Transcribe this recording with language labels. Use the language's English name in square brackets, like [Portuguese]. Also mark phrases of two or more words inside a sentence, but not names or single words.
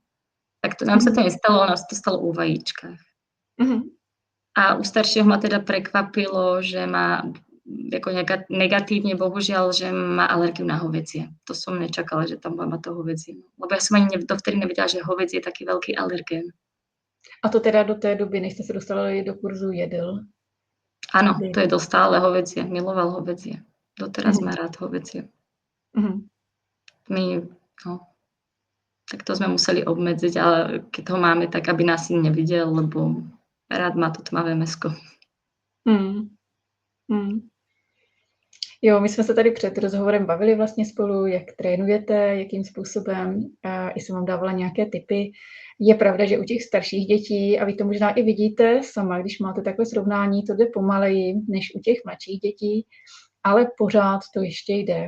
[Slovak] Tak to nám sa to nestalo, nám sa to stalo u vajíčkach. A u staršieho ma teda prekvapilo, že má ako negatívne, bohužiaľ, že má alergiu na hovädzie. To som nečakala, že tam bude mať to hovädzie. Lebo ja som ani dovtedy nevedela, že hovädzie je taký veľký alergén. [Czech] A to teda do té doby, než jste se dostali do kurzu, jedl? [Slovak] Áno, to jedol stále hovädzie. Miloval hovädzie. Doteraz má rád hovädzie. Tak to sme museli obmedziť, ale keď ho máme, tak aby nás nevidel, lebo rád má to tmavé mäsko. [Czech] Jo, my jsme se tady před rozhovorem bavili vlastně spolu, jak trénujete, jakým způsobem, i jsem vám dávala nějaké tipy. Je pravda, že u těch starších dětí, a vy to možná i vidíte sama, když máte takové srovnání, to jde pomaleji než u těch mladších dětí, ale pořád to ještě jde.